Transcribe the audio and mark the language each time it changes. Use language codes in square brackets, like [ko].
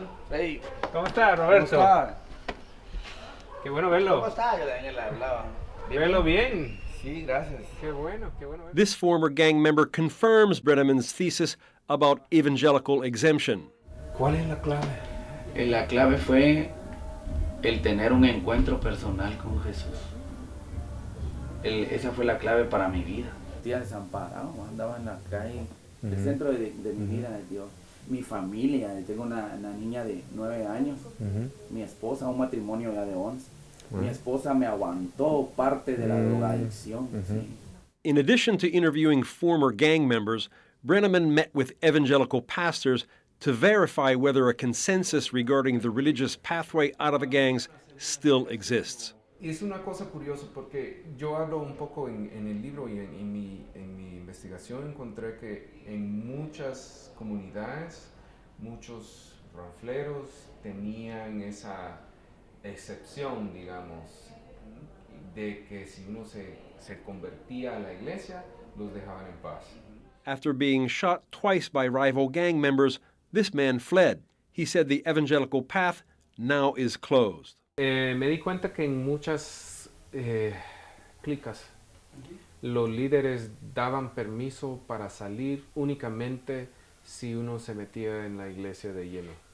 [en] Hey. [es] ¿Cómo está, Roberto? ¿Cómo está? Qué bueno verlo. ¿Cómo está? Yo también le hablaba. Verlo bien. Sí, gracias. Qué bueno, qué bueno. [en] This former gang member confirms Brenneman's thesis about evangelical exemption. [es] ¿Cuál es la clave? La clave fue el tener un encuentro personal con Jesús. Esa fue la clave para mi vida. Día desamparado, andaba en la calle, el centro de mi vida es Dios. Mi familia, tengo una niña de 9 años, mi esposa, un matrimonio ya de 11. Mi esposa me aguantó parte de la drogadicción. Sí. [en] In addition to interviewing former gang members, Brenneman met with evangelical pastors to verify whether a consensus regarding the religious pathway out of the gangs still exists. [es] Es una cosa curiosa porque yo hablo un poco en el libro y en mi investigación encontré que en muchas comunidades, muchos ronfleros tenían esa excepción, digamos, de que si uno se convertía a la iglesia, los dejaban en paz. [en] After being shot twice by rival gang members, this man fled. He said the evangelical path now is closed. [es] Me di cuenta que en muchas clicas los líderes daban permiso para salir únicamente si uno se metía en la iglesia de lleno.